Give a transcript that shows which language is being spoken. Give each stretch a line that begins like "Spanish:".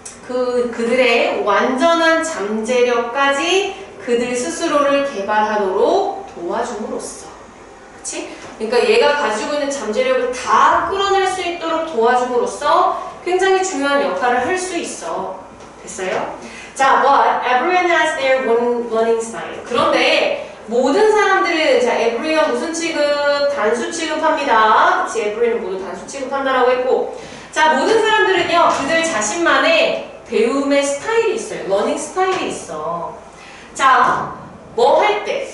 Korean: 그들의 완전한 잠재력까지 그들 스스로를 개발하도록 도와줌으로써. 그치? 그러니까 얘가 가지고 있는 잠재력을 다 끌어낼 수 있도록 도와줌으로써 굉장히 중요한 역할을 할 수 있어. 됐어요?
English: 자, but everyone has their learning style.
Korean: 그런데 모든 사람들은, 자, everyone 무슨 취급? 단수 취급합니다. 그치? everyone은 모두 단수 취급한다라고 했고, 자, 모든 사람들은요, 그들 자신만의 배움의 스타일이 있어요. 러닝 스타일이 있어. 자, 뭐 할 때?